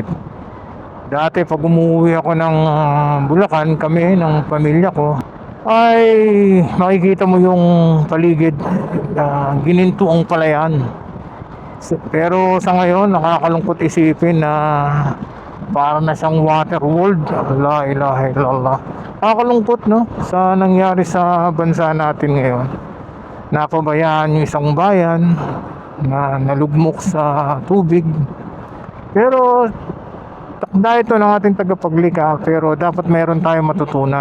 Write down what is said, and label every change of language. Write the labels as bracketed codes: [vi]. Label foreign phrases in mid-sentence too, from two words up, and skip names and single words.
[tl] Dati pag umuwi ako ng Bulacan, kami ng pamilya ko, ay makikita mo yung paligid, ginintuang palayan. Pero sa ngayon, nakakalungkot isipin na para na siyang water world. [ar] لا إله إلا الله. [tl] Nakakalungkot no, sa nangyari sa bansa natin ngayon. Napabayaan yung isang bayan na nalugmok sa tubig. Pero takda ito ng ating tagapaglikha, pero dapat meron tayong matutunan.